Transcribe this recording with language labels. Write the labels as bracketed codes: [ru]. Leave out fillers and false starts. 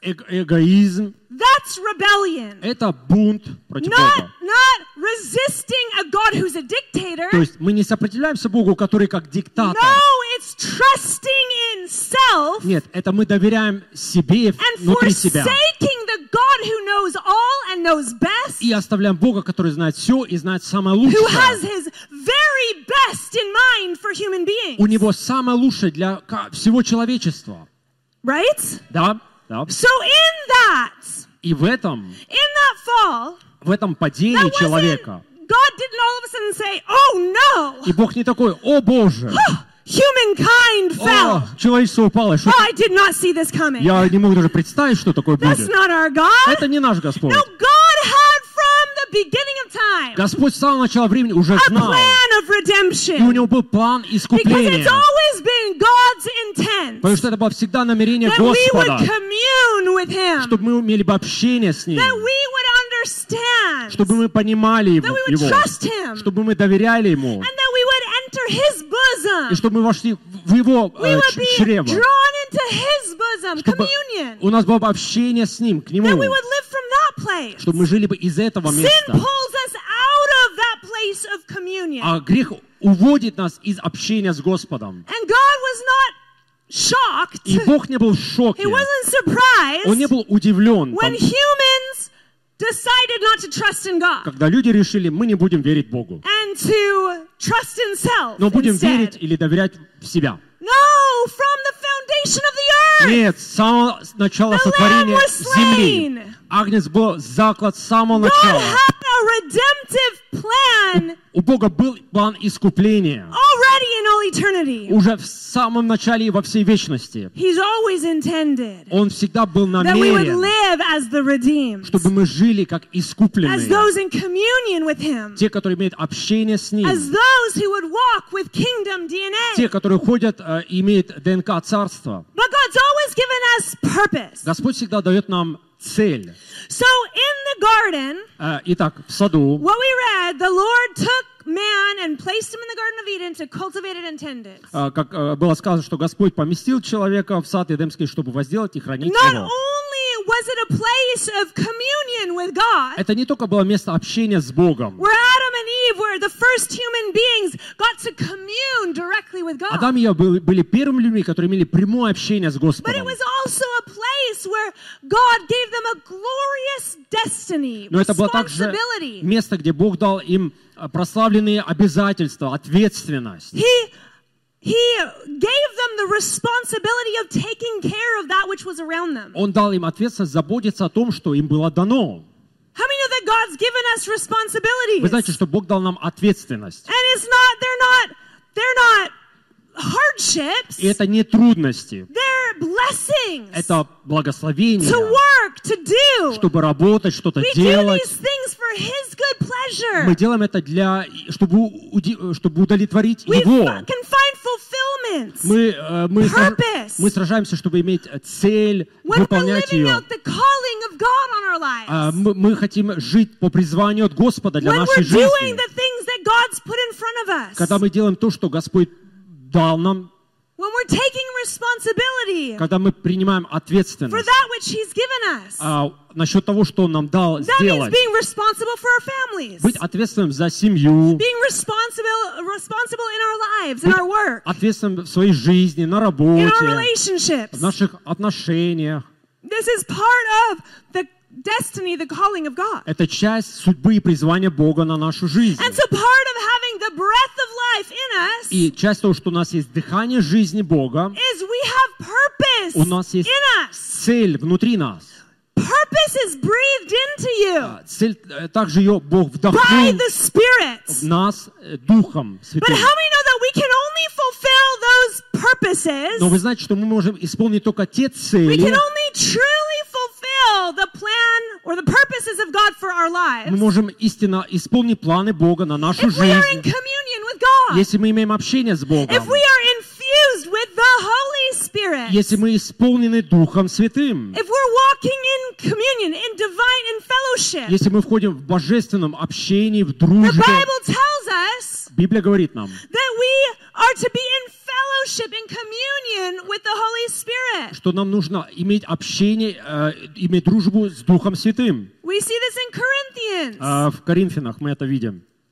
[ru] Эгоизм. [en] That's rebellion. [ru] Это бунт против Бога. [en] Not resisting a God who's a dictator. [ru] То есть мы не сопротивляемся Богу, который как диктатор. [en] No, it's trusting in self. [ru] Нет, это мы доверяем себе внутри себя. [en] And forsaking the God who knows all and knows best. [ru] И оставляем Бога, который знает все и знает самое лучшее. [en] Who has his very best in mind for human beings. [ru] У него самое лучшее для всего человечества. [en] Right? [ru] Да. [en] So in that, [ru] и в этом, [en] in that fall, [ru] в этом падении человека, [en] God didn't all of a sudden say, "Oh no!" [ru] И Бог не такой, о Боже! [en] Humankind fell. [ru] О, человечество упало. Что-то... [en] I did not see this coming. [ru] Я не мог даже представить, что такое будет. [en] That's not our God. [ru] Это не наш Господь. [en] No, God had from the beginning of time. [ru] Господь с самого начала времени уже знал. [en] A plan of redemption. [ru] И у него был план искупления. [en] Because it's always been God's intent. [ru] Потому что это было всегда намерение Господа. [en] With him. [ru] Чтобы мы имели бы общение с Ним. [en] That we would understand. [ru] Чтобы мы понимали [en] that we would [ru] Его. [en] Trust him. [ru] Чтобы мы доверяли Ему. [en] And that we would enter his bosom. [ru] И чтобы мы вошли в Его чрево. [en] Drawn into his bosom. [ru] Чтобы [en] communion. [ru] У нас было бы общение с Ним, к Нему. [en] That we would live from that place. [ru] Чтобы мы жили бы из этого места. [en] Sin pulls us out of that place of communion. [ru] А грех уводит нас из общения с Господом. [en] And God was not shocked. [ru] И Бог не был в шоке. [en] He wasn't surprised. [ru] Он не был удивлен. [en] When humans decided not to trust in God. [ru] Когда люди решили, мы не будем верить Богу. [en] And to trust in self. [ru] Но будем [en] instead. [ru] Верить или доверять в себя. [en] No, from the foundation of the earth. [ru] Нет, с самого начала сотворения земли. Агнец был заклад с самого начала. [en] God had a redemptive plan. [ru] У Бога был план искупления. [en] Already in all eternity. [ru] Уже в самом начале и во всей вечности. [en] He's always intended. [ru] Он всегда был намерен. [en] That we would live as the redeemed. [ru] Чтобы мы жили как искупленные. [en] As those in communion with him. [ru] Те, которые имеют общение с ним. [en] As those who would walk with kingdom DNA. [ru] Те, которые ходят и имеют ДНК царства. [en] But God's always given us purpose. [ru] Господь всегда дает нам цель. [en] So in the garden, [ru] итак, в саду, [en] what we read, the Lord took man and placed him in the Garden of Eden to cultivate it and tend it. [ru] Как было сказано, что Господь поместил человека в сад Эдемский, чтобы возделать и хранить [en] Not [ru] его. [en] Not only was it a place of communion with God. [ru] Это не только было место общения с Богом. [en] Where Adam and Eve were the first human beings got to commune directly with God. [ru] Адам и Ева были первыми людьми, которые имели прямое общение с Господом. [en] But it was also a place where God gave them a glorious destiny. [ru] Но это было также место, где Бог дал им прославленные обязательства, ответственность. [en] He He gave them the responsibility of taking care of that which was around them. [ru] Он дал им ответственность заботиться о том, что им было дано. [en] How many know that God's given us responsibilities? [ru] Вы знаете, что Бог дал нам ответственность. [en] And it's not, they're not hardships. [ru] И это не трудности. [en] They're blessings. [ru] Это благословения. [en] To work, to do. [ru] Чтобы работать, что-то [en] we [ru] делать. [en] We do these things for His good pleasure. [ru] Мы делаем это для, чтобы удовлетворить [en] we [ru] Его. [en] We can find fulfillment. [ru] Мы сражаемся, чтобы иметь цель, [en] when [ru] выполнять ее. [en] When we're living out the calling of God on our lives. [ru] Мы хотим жить по призванию от Господа для [en] when [ru] нашей [en] we're [ru] жизни. [en] When we're doing the things that God's put in front of us. [ru] Когда мы делаем то, что Господь дал нам, [en] when we're taking responsibility [ru] когда мы принимаем ответственность [en] for that which he's given us, [ru] насчет того, что он нам дал [en] that [ru] сделать, [en] means being responsible for our families, [ru] быть ответственным за семью, [en] being responsible in our lives, in our work, [ru] ответственным в своей жизни, на работе, [en] in our relationships. [ru] В наших отношениях. [en] This is part of the destiny, the calling of God. [ru] Это часть судьбы и призвания Бога на нашу жизнь. [en] And so part of having the breath of life in us. [ru] И часть того, что у нас есть дыхание жизни Бога. [en] Is we have purpose. [ru] У нас есть [en] in us. [ru] Цель внутри нас. [en] Purpose is breathed into you. [ru] Цель также ее Бог вдохнул. [en] By the Spirit. [ru] В нас духом святым. [en] But how many know that we can only fulfill those purposes? [ru] Но вы знаете, что мы можем исполнить только те цели. [en] We can only truly the plan or the purposes of God for our lives. [ru] Мы можем истинно исполнить планы Бога на нашу жизнь. [en] If we are in communion with God. [ru] Если мы имеем общение с Богом. [en] If we are infused with the Holy Spirit. [ru] Если мы исполнены Духом Святым. [en] If we're walking in communion, in divine, in fellowship. [ru] Если мы входим в божественном общении, в дружбе. [en] The Bible tells us. [ru] Библия говорит нам. [en] That we are to be in fellowship in communion with the Holy Spirit. [ru] Что нам нужно иметь общение, иметь дружбу с Духом Святым. [en] We see this in Corinthians. [ru] В Коринфянах мы это видим.